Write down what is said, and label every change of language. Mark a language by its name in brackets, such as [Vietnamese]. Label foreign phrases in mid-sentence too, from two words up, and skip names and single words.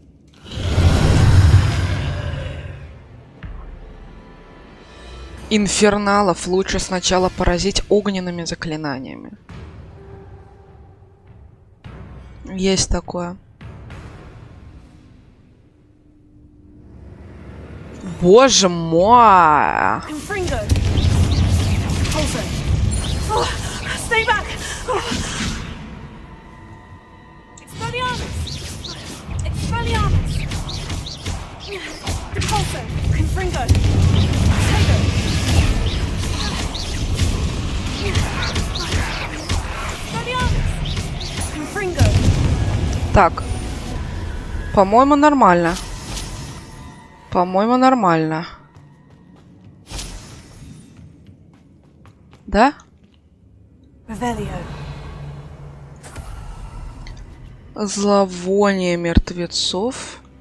[Russian] Инферналов лучше сначала поразить огненными заклинаниями. Есть такое. Боже мой! [English] Stay back! [Latin] Expelliarmus! Repulso! Confringo! Tego! Expelliarmus! Confringo! [Russian] Так. По-моему, нормально. По-моему, нормально. Да? [Latin] Revelio. [Russian] Зловоние мертвецов.